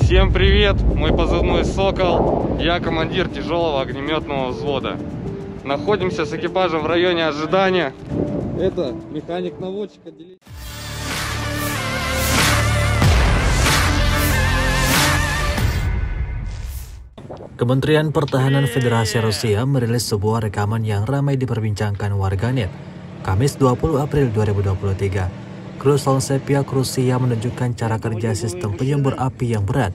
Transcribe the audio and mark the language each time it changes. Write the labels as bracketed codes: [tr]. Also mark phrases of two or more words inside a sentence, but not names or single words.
[ru] Всем привет, мой позывной «Сокол», я командир тяжелого огнеметного взвода. Находимся с экипажем в районе ожидания. Это механик-наводчик отделения. [id] Kementerian Pertahanan Federasi Rusia merilis sebuah rekaman yang ramai diperbincangkan warganet. Kamis 20 April 2023, kru Solsepyak Rusia menunjukkan cara kerja sistem penyembur api yang berat.